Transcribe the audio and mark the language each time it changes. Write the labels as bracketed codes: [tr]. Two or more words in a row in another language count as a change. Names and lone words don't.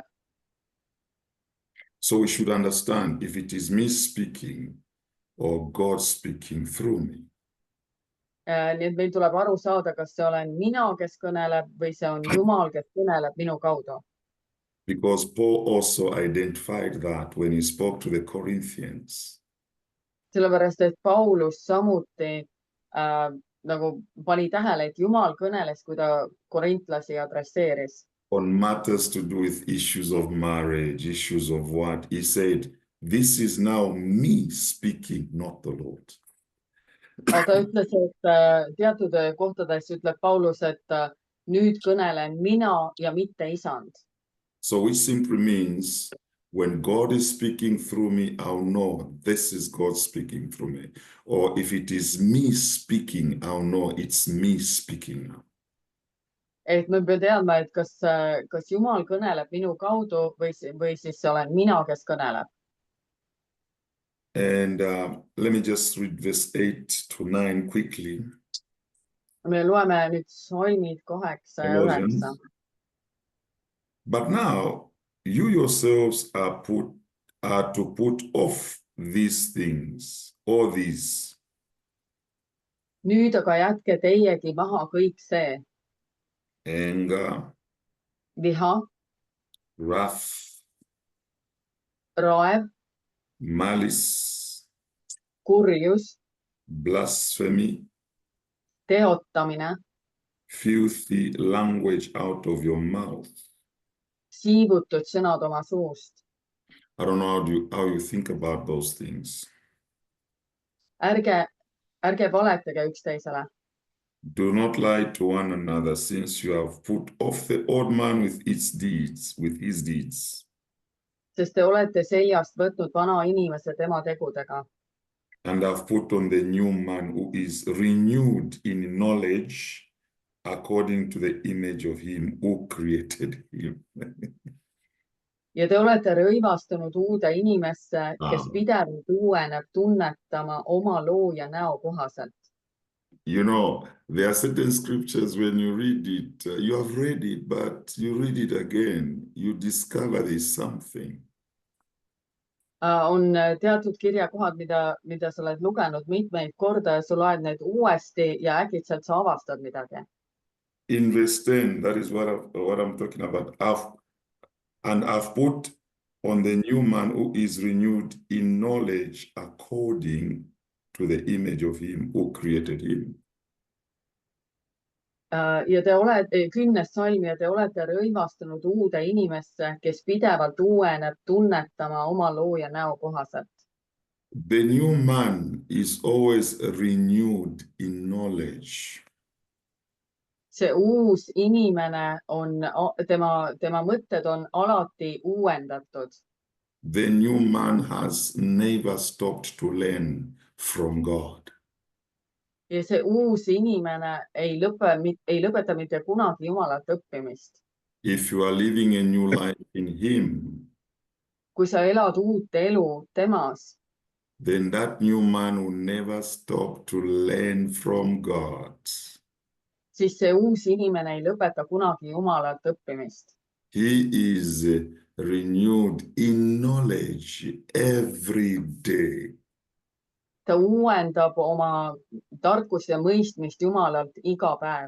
[en] So we should understand if it is me speaking or God speaking through me. [et] Nii et meil tuleb aru saada, kas see olen mina, kes kõneleb või see on Jumal, kes kõneleb minu kaudu. [en] Because Paul also identified that when he spoke to the Corinthians. [et] Sellepärast, et Paulus samuti nagu pani tähele, et Jumal kõneles, kui ta korintlasi adresseeris. [en] On matters to do with issues of marriage, issues of what? He said, this is now me speaking, not the Lord. [et] Aga ta ütles, et teatud kohtades ütleb Paulus, et nüüd kõnelen mina ja mitte isand. [en] So which simply means when God is speaking through me, I'll know this is God speaking through me. Or if it is me speaking, I'll know it's me speaking now. [et] Et me peame teadma, et kas Jumal kõneleb minu kaudu või siis olen mina, kes kõneleb. [en] And let me just read verse 8 to 9 quickly. [et] Me loeme nüüd salmid 8 ja 9. [en] But now you yourselves are to put off these things, all these. [et] Nüüd aga jätke teiegi maha kõik see. [en] Anger, [et] Viha, [en] wrath, [et] raev, [en] malice, [et] kurjus, [en] blasphemy, [et] teotamine, [en] filthy language out of your mouth. [et] siivutud sõnad oma suust. [en] I don't know how you think about those things. [et] Ärge valetage üksteisele. [en] Do not lie to one another, since you have put off the old man with his deeds. [et] Sest te olete seljast võtnud vana inimese tema tegudega. [en] And have put on the new man who is renewed in knowledge according to the image of him who created him. [et] Ja te olete rõivastunud uude inimesse, kes pidevalt uueneb tunnetama oma looja näo kohaselt. [en] You know, there are certain scriptures when you read it, you have read it, but you read it again, you discover there's something. [et] On teatud kirjakohad, mida sa oled lugenud mitmeid korda ja sa loed need uuesti ja äkitselt sa avastad midagi. [en] In verse 10, that is what I'm talking about. I've put on the new man who is renewed in knowledge according to the image of him who created him. [et] Ja te olete 10. salm ja te olete rõivastunud uude inimesse, kes pidevalt uueneb tunnetama oma looja näo kohaselt. [en] The new man is always renewed in knowledge. [et] See uus inimene on, tema mõtted on alati uuendatud. [en] The new man has never stopped to learn from God. [et] Ja see uus inimene ei lõpeta mitte kunagi Jumalalt õppimist. [en] If you are living a new life in him, [et] Kui sa elad uut elu temas, [en] then that new man will never stop to learn from God. [et] siis see uus inimene ei lõpeta kunagi Jumalalt õppimist. [en] He is renewed in knowledge every day. [et] Ta uuendab oma tarkust ja mõistmist Jumalalt iga päev.